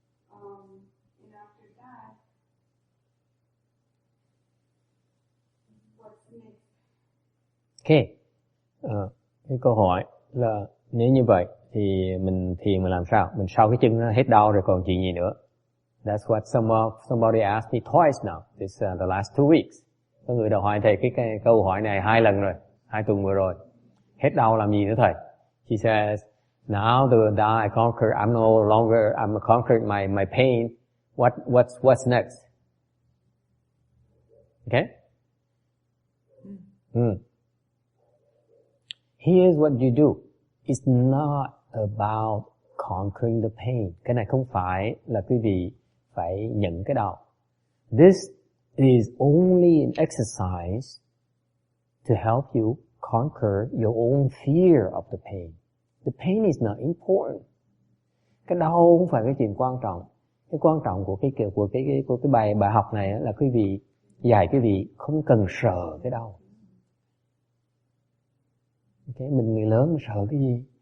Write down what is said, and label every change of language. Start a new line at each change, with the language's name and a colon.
English: And after that, what's next? Okay.
Vietnamese: Cái câu hỏi là nếu như vậy thì mình thiền mình làm sao? Mình sau cái chân nó hết đau rồi còn chuyện gì nữa?
English: That's what somebody asked me twice now. This the last 2 weeks.
Vietnamese: Có người đã hỏi thầy cái câu hỏi này 2 lần rồi, 2 tuần vừa rồi. Hết đau làm gì nữa thầy?
English: She says, now I conquer. I'm no longer. I'm conquered my pain. What's next? Okay. Here's what you do. It's not about conquering the pain.
Vietnamese: Cái này không phải là quý vị phải nhận cái đau.
English: This is only an exercise to help you conquer your own fear of the pain. The pain is not important.
Vietnamese: Cái đau không phải cái chuyện quan trọng. Cái quan trọng của cái bài học này là quý vị dạy quý vị không cần sợ cái đau. Okay, mình người lớn sợ cái gì?